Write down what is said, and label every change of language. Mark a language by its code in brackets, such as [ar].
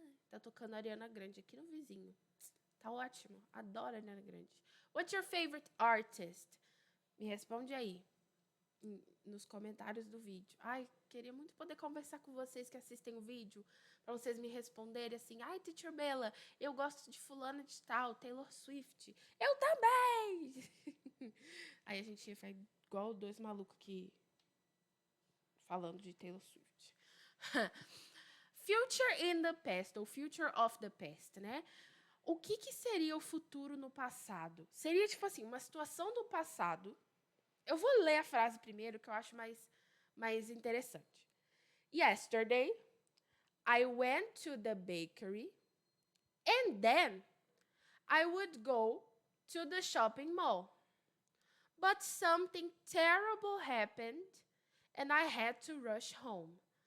[pt] Tá tocando a Ariana Grande aqui no vizinho. Tá ótimo. Adoro a Ariana Grande. [en] What's your favorite artist? [pt] Me responde aí nos comentários do vídeo. Ai, queria muito poder conversar com vocês que assistem o vídeo, para vocês me responderem assim, ai, Teacher Bella, eu gosto de fulana de tal, Taylor Swift. Eu também! Aí a gente vai igual dois malucos que falando de Taylor Swift. [en] Future in the past, ou future of the past, né? [pt] O que seria o futuro no passado? Seria, tipo assim, uma situação do passado. Eu vou ler a frase primeiro, que eu acho mais interessante. [en] Yesterday, I went to the bakery, and then I would go to the shopping mall. But something terrible happened, and I had to rush home.